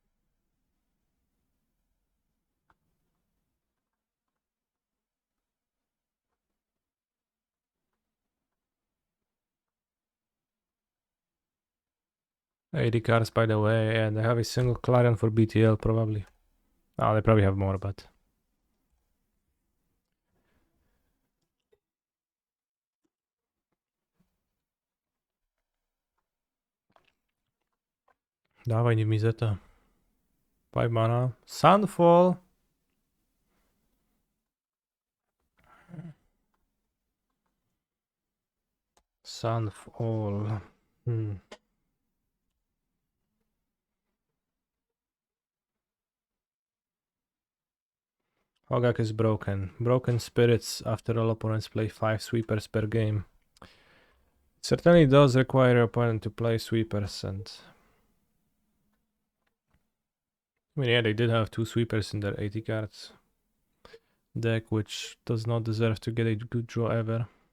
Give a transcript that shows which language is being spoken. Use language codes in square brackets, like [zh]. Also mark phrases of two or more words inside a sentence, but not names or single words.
[en] AD cards, by the way, and I have a single Clarion for BTL, probably. Oh, they probably have more, but... [pl] Dawaj, nie mizeta. [en] 5 mana. Sunfall! Sunfall. Hogak is broken. Broken spirits after all opponents play 5 sweepers per game. It certainly does require your opponent to play sweepers, and... I mean, yeah, they did have 2 sweepers in their 80 cards deck, which does not deserve to get a good draw ever.